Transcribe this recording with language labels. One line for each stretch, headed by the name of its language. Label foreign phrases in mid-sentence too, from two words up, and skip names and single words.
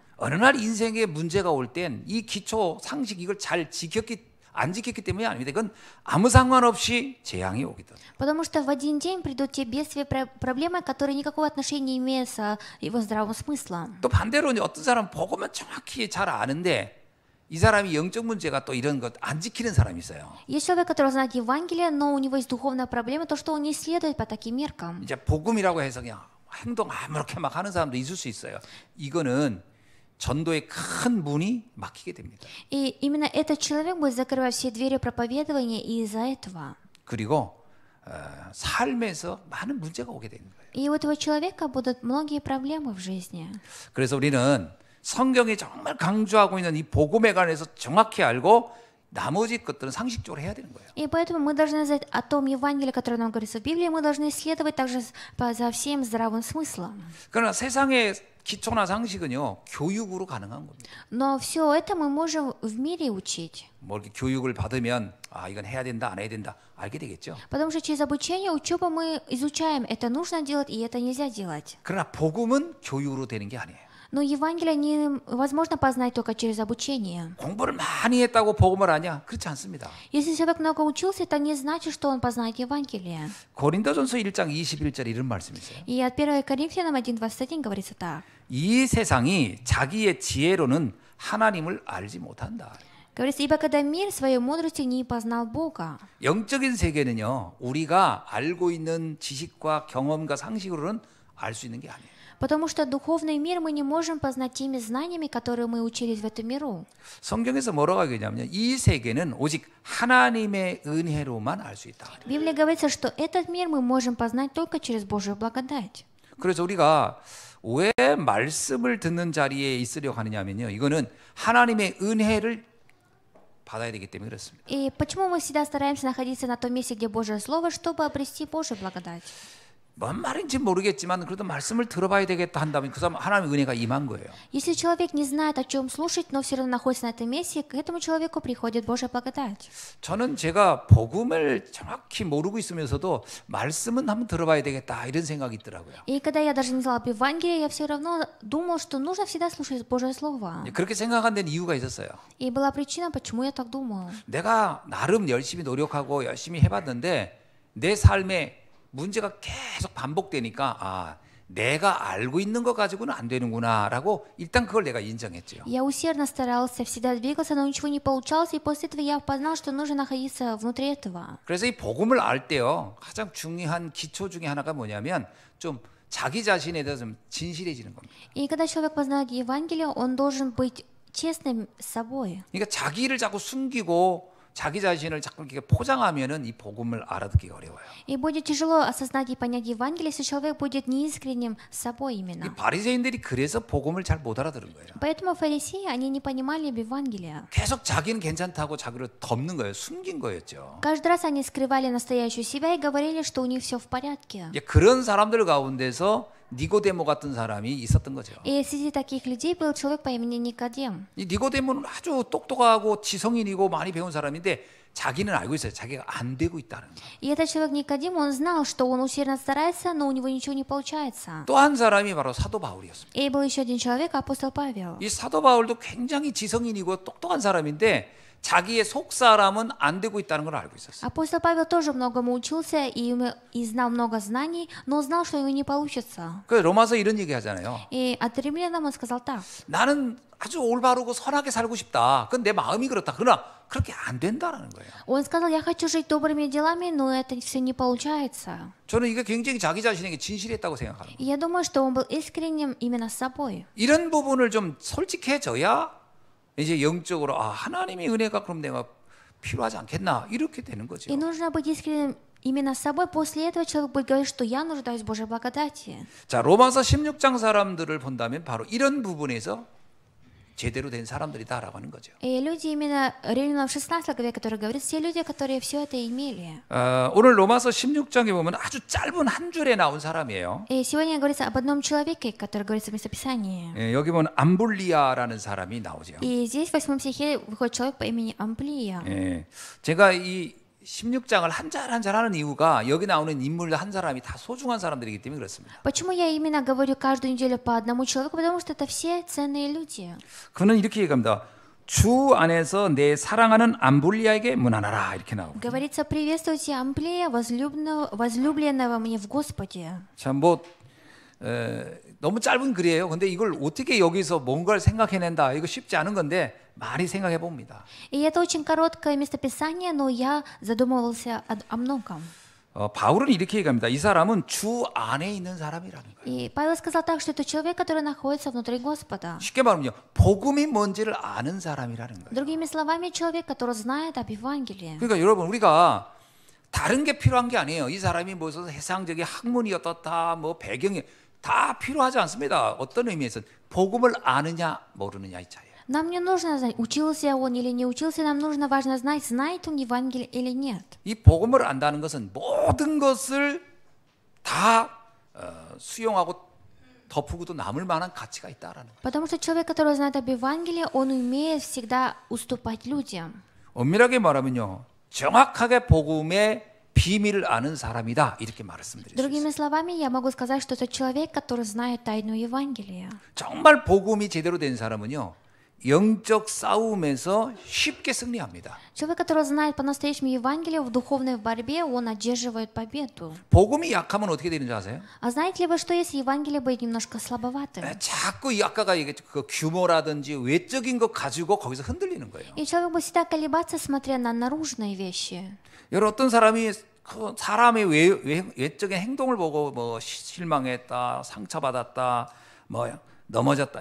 Korean: 어느 날 인생에 문제가 올 땐 이 기초 상식 이걸 잘 안 지켰기 때문이 아닙니다. 이건 아무 상관없이 재앙이 오거든.
Russian: Потому что в один день придут те бедствия, проблемы, которые никакого отношения не имеют с его здравым смыслом.
Korean: 또 반대로 어떤 사람 복음은 정확히 잘 아는데 이 사람이 영적 문제가 또 이런 것 안 지키는 사람이 있어요.
Russian: Есть человек, который знает Евангелие, но у него есть духовная проблема, то, что он не следует по таким меркам.
Korean: 이제 복음이라고 해서 그냥 행동 아무렇게 막 하는 사람도 있을 수 있어요. 이거는 전도의 큰 문이 막히게 됩니다.
Russian: И именно этот человек будет закрывать все двери проповедования из-за этого.
Korean: 그리고 삶에서 많은 문제가 오게 되는 거예요.
Russian: И у этого человека будут многие проблемы в жизни.
Korean: 그래서 우리는 성경이 정말 강조하고 있는 이 복음에 관해서 정확히 알고 나머지 것들은 상식적으로 해야 되는 거예요.
Russian: И поэтому мы должны знать о том Евангелии, которое нам говорится в Библии, мы должны исследовать также за всем здравым смыслом.
Korean: 그러나 세상의 기초나 상식은요 교육으로 가능한 겁니다.
Russian: Но все это мы можем в мире учить.
Korean: 뭐 이렇게 교육을 받으면 아 이건 해야 된다 안 해야 된다 알게 되겠죠.
Russian: Потому что через обучение, учебу мы изучаем, это нужно делать и это нельзя делать.
Korean: 그러나 복음은 교육으로 되는 게 아니에요.
Russian: Но Евангелие невозможно познать только через обучение.
Korean: 공부를 많이 했다고 복음을 아냐? 그렇지 않습니다.
Russian: Если человек много учился, это не значит, что он познает Евангелие.
Korean: 고린도전서 1장 21절 이런 말씀이 있어요.
Russian: И от 1 Коринфянам 1:21 говорится так.
Korean: 이 세상이 자기의 지혜로는 하나님을 알지 못한다.
Russian: Говорится, ибо когда мир своей мудростью не познал Бога.
Korean: 영적인 세계는요, 우리가 알고 있는 지식과 경험과 상식으로는 알 수 있는 게 아니에요.
Russian: Потому что духовный мир мы не можем познать теми знаниями, которые мы учились в этом миру.
Korean: 성경에서 뭐라고 하냐면요, 이 세계는 오직 하나님의 은혜로만 알 수 있다.
Russian: В Библии говорится, что этот мир мы можем познать только через Божью благодать.
Korean: 그래서 우리가 왜 말씀을 듣는 자리에 있으려고 하느냐면요, 이거는 하나님의 은혜를 받아야 되기 때문에 그렇습니다.
Russian: И почему мы всегда стараемся находиться на том месте, где Божье Слово, чтобы обрести Божью благодать?
Korean: 뭔 말인지 모르겠지만 그래도 말씀을 들어봐야 되겠다 한다면 그 사람 하나님의 은혜가 임한 거예요.
Russian: Если человек не знает, о чем слушать, но все равно находится на этом месте, к этому человеку приходит Божья благодать.
Korean: 저는 제가 복음을 정확히 모르고 있으면서도 말씀은 한번 들어봐야 되겠다 이런 생각이 있더라고요.
Russian: И когда я даже не знала об Евангелии, я все равно думала, что нужно всегда слушать Божье Слово.
Korean: 그렇게 생각한 데는 이유가 있었어요.
Russian: И была причина, почему я так думала.
Korean: 내가 나름 열심히 노력하고 열심히 해봤는데 내 삶에 문제가 계속 반복되니까 아 내가 알고 있는 거 가지고는 안 되는구나라고 일단 그걸 내가 인정했죠.
Russian: Я усердно старался, всегда двигался, но ничего не получалось, и после этого я познал, что нужно находиться внутри этого.
Korean: 그래서 이 복음을 알 때요 가장 중요한 기초 중에 하나가 뭐냐면 좀 자기 자신에 대해서 좀 진실해지는 겁니다.
Russian: И когда человек познает Евангелие, он должен быть честным с собой.
Korean: 그러니까 자기를 자꾸 숨기고 자기 자신을 자꾸 이렇게 포장하면은 이 복음을 알아듣기가 어려워요.
Russian: И будет тяжело осознать и понять Евангелие, если человек будет неискренним с собой
Korean: 이
Russian: именно.
Korean: 바리새인들이 그래서 복음을 잘 못 알아들은 거예요.
Russian: Поэтому фарисеи, они не понимали об Евангелии.
Korean: 계속 자기는 괜찮다고 자기를 덮는 거예요. 숨긴 거였죠.
Russian: Каждый раз они скрывали настоящую себя и говорили, что у них все в порядке.
Korean: 이제 그런 사람들 가운데서 니고데모 같은 사람이 있었던 거죠.
Russian: И среди таких людей был человек по имени Никодим.
Korean: 이 니고데모는 아주 똑똑하고 지성인이고 많이 배운 사람인데 자기는 알고 있어요. 자기가 안 되고 있다는 거.
Russian: И этот человек Никодим, он знал, что он усердно старается, но у него ничего не получается.
Korean: 또 한 사람이 바로 사도 바울이었습니다.
Russian: И был еще один человек, апостол Павел.
Korean: 이 사도 바울도 굉장히 지성인이고 똑똑한 사람인데 자기의 속 사람은 안 되고 있다는 걸 알고 있었어요.
Russian: Апостол Павел тоже многому учился и знал много знаний, но знал, что у него не получится.
Korean: 그 로마서 이런 얘기 하잖아요.
Russian: И от римлянам он сказал так.
Korean: 나는 아주 올바르고 선하게 살고 싶다. 그건 내 마음이 그렇다. 그러나 그렇게 안 된다라는 거예요.
Russian: Он сказал, я хочу жить добрыми делами, но это все не получается.
Korean: 저는 이게 굉장히 자기 자신에게 진실했다고 생각하는 거예요.
Russian: И я думаю, что он был искренним именно с собой.
Korean: 이런 부분을 좀 솔직해져야 이제 영적으로 아 하나님의 은혜가 그럼 내가 필요하지 않겠나 이렇게 되는 거죠.
Russian: И нужно быть искренним именно с собой. После этого человек будет говорить, что я нуждаюсь в Божьей благодати.
Korean: 자 로마서 16장 사람들을 본다면 바로 이런 부분에서 제대로 된 사람들이다라고 하는 거죠.
Russian: И люди именно римлянам в 16 главе, которые говорят, все люди, которые все это имели.
Korean: 오늘 로마서 16장에 보면 아주 짧은 한 줄에 나온 사람이에요.
Russian: И сегодня говорится об одном человеке, который говорится в местописании.
Korean: 예, 여기 보면 암블리아라는 사람이 나오죠.
Russian: И здесь в 8 стихе выходит человек по имени Амплия.
Korean: 예, 제가 이 16장을 한 절 한 절 하는 이유가 여기 나오는 인물 한 사람이 다 소중한 사람들이기 때문에 그렇습니다.
Russian: Почему я именно говорю каждую неделю по одному человеку? Потому что это все ценные люди.
Korean: 그는 이렇게 얘기합니다. 주 안에서 내 사랑하는 암블리아에게 문안하라 이렇게 나오고.
Russian: Говорится, приветствуйте Амплия, возлюбленного мне в Господе.
Korean: 참 뭐 너무 짧은 글이에요. 근데 이걸 어떻게 여기서 뭔가를 생각해낸다 이거 쉽지 않은 건데 많이 생각해 봅니다.
Russian: И это очень короткое местописание, но я задумывался о многом.
Korean: 바울은 이렇게 얘기합니다. 이 사람은 주 안에 있는 사람이라는 거예요.
Russian: И Павел сказал так, что это человек, который находится внутри Господа.
Korean: 쉽게 말하면요, 복음이 뭔지를 아는 사람이라는 거예요.
Russian: Другими словами, человек, который знает об Евангелии.
Korean: 그러니까 여러분 우리가 다른 게 필요한 게 아니에요. 이 사람이 무슨 세상적인 학문이 어떻다, 뭐 배경이 다 필요하지 않습니다. 어떤 의미에서 복음을 아느냐 모르느냐의 차이예요.
Russian: Нам не нужно знать, учился он или не учился, нам нужно важно знать, знает он Евангелие или нет.
Korean: 이 복음을 안다는 것은 모든 것을 다 수용하고 덮으고도 남을 만한 가치가 있다라는 거예요.
Russian: Потому что человек, который знает об Евангелии, он умеет всегда уступать людям.
Korean: 엄밀하게 말하면요, 정확하게 복음의 비밀을 아는 사람이다 이렇게 말씀드릴 수 있어요.
Russian: Другими словами, я могу сказать, что это человек, который знает тайну Евангелия.
Korean: 정말 복음이 제대로 된 사람은요, 영적 싸움에서 쉽게 승리합니다.
Russian: Человек, который знает по-настоящему Евангелие, в духовной борьбе он одерживает победу.
Korean: 복음이 약하면 어떻게 되는지 아세요?
Russian: А знаете ли вы, что если Евангелие будет немножко слабоватым?
Korean: 자꾸 이 아까가 얘기했죠. 그 규모라든지 외적인 것 가지고 거기서 흔들리는 거예요.
Russian: И человек будет всегда колебаться, смотря на наружные вещи.
Korean: 여러분 어떤 사람이 그 사람의 외적인 행동을 보고 뭐 실망했다, 상처받았다, 뭐 넘어졌다.